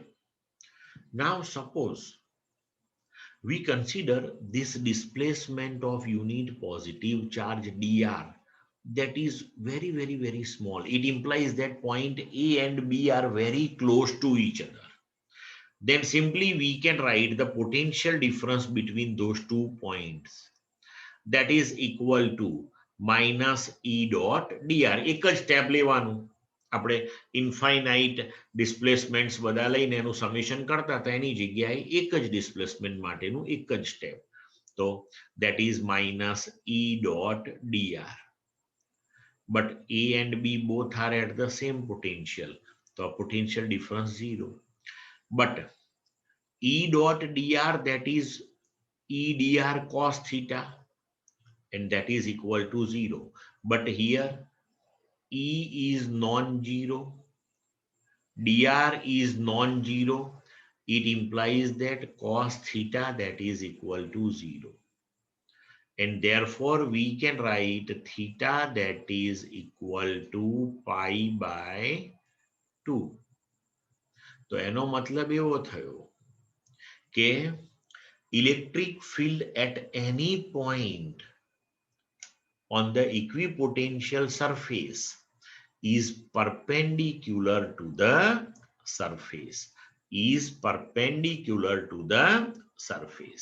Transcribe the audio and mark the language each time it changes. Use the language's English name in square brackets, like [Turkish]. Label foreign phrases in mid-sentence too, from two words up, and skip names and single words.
[English] Now suppose we consider this displacement of unit positive charge dr, that is very small. It implies that point A and B are very close to each other. Then simply we can write the potential difference between those 2 points, that is equal to minus E dot dr. [Gujarati] એક જ સ્ટેપ લેવાનું. આપણે [English] infinite displacements [Gujarati] બધા લઈને એનું સમેશન કરતા હતા, એની જગ્યાએ એક જ ડિસ્પ્લેસમેન્ટ માટેનું એક જ સ્ટેપ. [English] તો that is minus E dot dr. But A and B both are at the same potential. So potential difference 0. But E dot dr, that is E dr cos theta, and that is equal to 0. But here E is non-zero, dr is non-zero. It implies that cos theta, that is equal to 0. And therefore we can write theta, that is equal to pi by 2. [Gujarati] તો એનો મતલબ એવો થયો કે [English] electric field at any point on the equipotential surface is perpendicular to the surface. Is perpendicular to the surface.